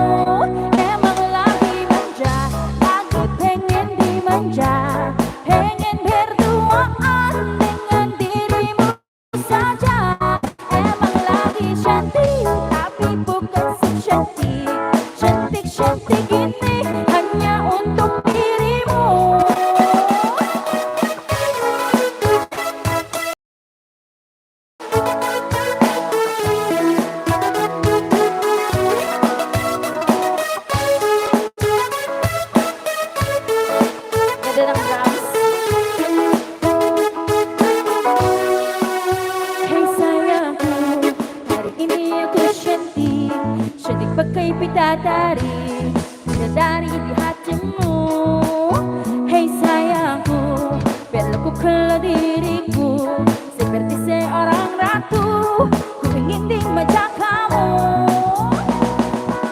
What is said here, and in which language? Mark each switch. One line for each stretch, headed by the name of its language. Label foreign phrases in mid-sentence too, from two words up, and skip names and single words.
Indonesian: Emang lagi manja, aku pengen dimanja, pengen berduaan dengan dirimu saja. Emang lagi cantik, tapi bukan secantik, cantik-cantik ini hanya untuk dirimu.
Filipino: Ganda ng drums.
Indonesian: Hey sayangku, hari ini aku cantik, cantik pakai pita tari, bidadari di hatimu. Hey sayangku, biar lakukanlah diriku seperti seorang ratu, ku ingin dimanja kamu.